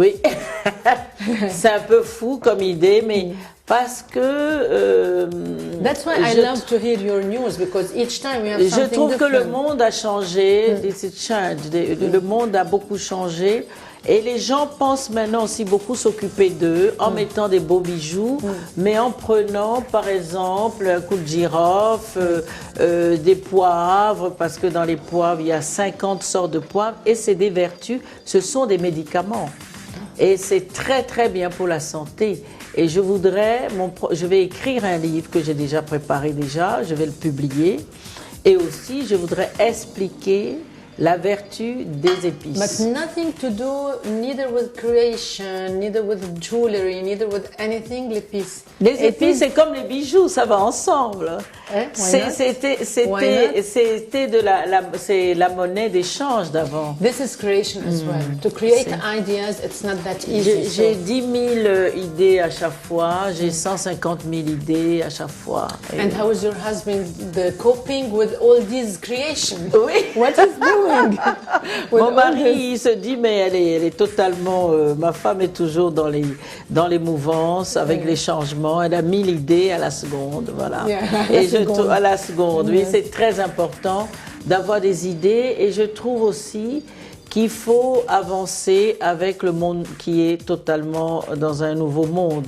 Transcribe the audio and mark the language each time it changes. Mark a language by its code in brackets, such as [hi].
[fr] Oui, c'est un peu fou comme idée, mais parce que... [en] That's why I love to hear your news, because each time we have something different. [fr] Je trouve que le monde a changé, le monde a beaucoup changé. Et les gens pensent maintenant aussi beaucoup s'occuper d'eux en mettant des beaux bijoux, mais en prenant par exemple un coup de girofle, des poivres, parce que dans les poivres il y a 50 sortes de poivres et c'est des vertus, ce sont des médicaments. Et c'est très très bien pour la santé. Et je vais écrire un livre que j'ai déjà préparé je vais le publier. Et aussi, je voudrais expliquer la vertu des épices. [en] But nothing to do neither with creation, neither with jewelry, neither with anything, l'épice. [fr] Les épices, c'est comme les bijoux, ça va ensemble. C'était c'est la monnaie d'échange d'avant. [en] This is creation as well. To create ideas, it's not that easy. [fr] J'ai 10 000 idées à chaque fois, j'ai 150 000 idées à chaque fois. [en] And how is your husband coping with all these creations? [fr] Oui. [en] What is doing? [fr] Mon mari, il se dit, mais elle est totalement... ma femme est toujours dans les mouvances, avec les changements. Elle a 1000 idées à la seconde, voilà. [en] Yeah, [fr] et je trouve à la seconde, oui, c'est très important d'avoir des idées. Et je trouve aussi qu'il faut avancer avec le monde qui est totalement dans un nouveau monde.